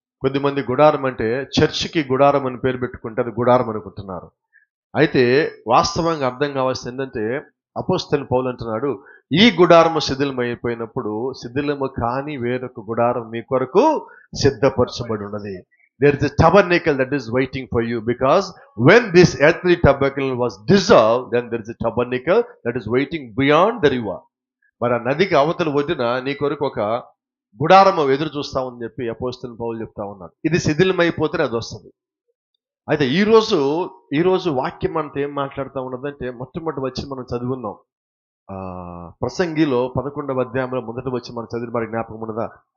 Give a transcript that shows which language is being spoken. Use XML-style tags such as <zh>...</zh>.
<te>కొద్దిమంది గుడారం అంటే చర్చికి గుడారం అని పేరు పెట్టుకుంటే అది గుడారం అనుకుంటున్నారు. అయితే వాస్తవంగా అర్థం కావాల్సింది ఏంటంటే అపోస్తలుడైన పౌలు అంటున్నాడు, ఈ గుడారము శిథిలమైపోయినప్పుడు శిథిలము కాని వేరొక గుడారం మీ కొరకు సిద్ధపరచబడి ఉన్నది.</te> <en>There is a tabernacle that is waiting for you, because when this earthly tabernacle was dissolved, then there is a tabernacle that is waiting beyond the river.</en> <te>మరి ఆ నదికి అవతల ఒడ్డున నీ కొరకు ఒక గుడారము ఎదురు చూస్తామని చెప్పి అపోస్తలుడైన పౌలు చెప్తా ఉన్నాడు. ఇది శిథిలమైపోతే అది వస్తుంది. అయితే ఈరోజు వాక్యం అంతా ఏం మాట్లాడుతూ ఉన్నదంటే మొట్టమొదటి వచ్చి మనం చదువున్నాం. ప్రసంగిలో 11వ అధ్యాయంలో మొదటి వచ్చి మనం చదివిన మరి జ్ఞాపకం ఉన్నదా?</te>